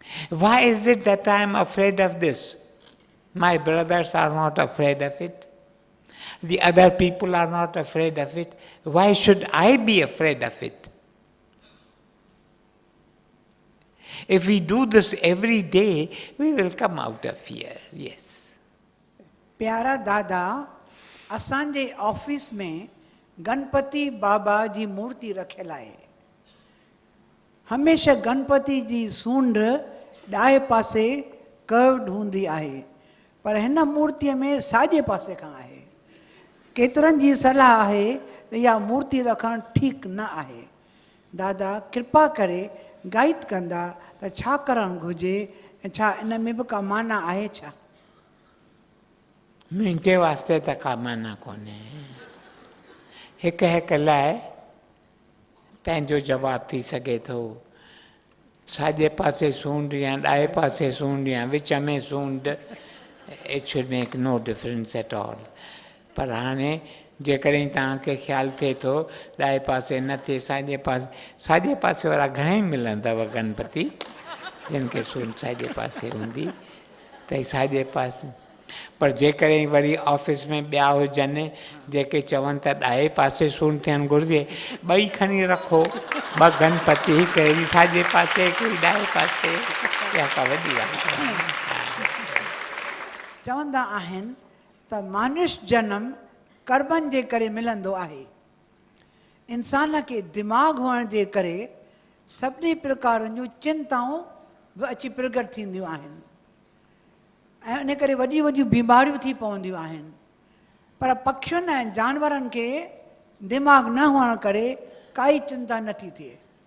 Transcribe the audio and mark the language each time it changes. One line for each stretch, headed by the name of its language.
English: Why is it that I am afraid of this? My brothers are not afraid of it. The other people are not afraid of it. Why should I be afraid of it? If we do this every day, we will come out of fear. Yes.
Sindhi: प्यारा दादा, असांजे office में गणपति बाबा जी मूर्ति रखियल आहे। हमेशा गणपति जी सूंड ॾाहे पासे curved हूंदी आहे, पर हिन मूर्तीअ में साॼे पासे खां आहे। केतिरनि जी सलाह आहे त इहा मूर्ति रखणु ठीकु न आहे। दादा कृपा करे गाइड कंदा त छा करणु घुरिजे ऐं छा इन में बि का माना आहे छा? मुंहिंजे वास्ते त का माना कोन्हे। हिक हिक लाइ पंहिंजो जवाबु थी सघे थो। साॼे पासे सूंड या ॾाए पासे सूंड या विच में सूंड,
English: It should make no difference at all.
Sindhi: पर हाणे जेकॾहिं तव्हांखे ख़्यालु थिए थो ॾाए पासे न थिए साॼे पासे वारा घणेई मिलंदव गणपति जिन खे सूंड साॼे पासे हूंदी त साॼे पासे। पर जेकॾहिं वरी ऑफिस में ॿिया हुजनि जेके चवनि त ॾाए पासे सूंड थियणु घुरिजे, ॿई खणी रखो, ॿ गणपति, हिकिड़ी साॼे पासे हिकिड़ी ॾाए पासे, इहा का वॾी ॻाल्हि आहे। चवंदा आहिनि त मानुष्य जनम कर्मनि जे करे मिलंदो आहे। इंसान खे दिमाग़ हुअण जे करे सभिनी प्रकारनि जूं चिंताऊं बि अची प्रगट थींदियूं आहिनि ऐं इन करे वॾियूं वॾियूं बीमारियूं थी पवंदियूं आहिनि। पर पखियुनि ऐं जानवरनि खे दिमाग़ न हुअण करे काई चिंता नथी थिए।